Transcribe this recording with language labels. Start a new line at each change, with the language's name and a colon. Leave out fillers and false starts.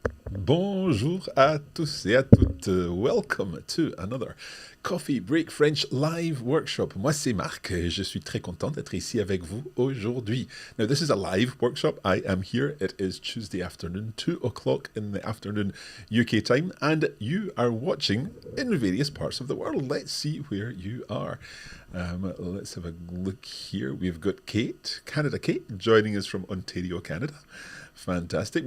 French: Bonjour à tous et à toutes.
English: Welcome to another Coffee Break French live workshop.
French: Moi, c'est Marc et je suis très content d'être ici avec vous aujourd'hui.
English: Now, this is a live workshop. I am here. It is Tuesday afternoon, 2 o'clock in the afternoon UK time, and you are watching in various parts of the world. Let's see where you are. Let's have a look here. We've got Kate, Canada Kate, joining us from Ontario, Canada. Fantastic.